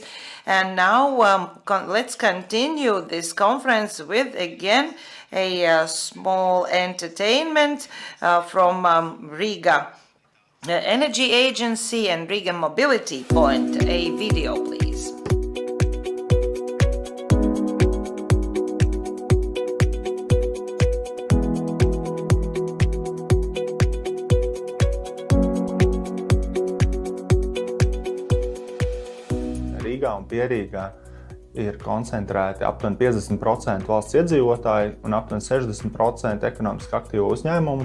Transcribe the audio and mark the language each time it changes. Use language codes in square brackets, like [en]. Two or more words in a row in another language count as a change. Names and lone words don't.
[en] And now let's continue this conference with again a small entertainment from Riga Energy Agency and Riga Mobility Point. A video, please. [lv] Rīgā un Pierīgā ir koncentrēti aptuveni 50% valsts iedzīvotāji un aptuveni 60% ekonomiski aktīvu uzņēmumu.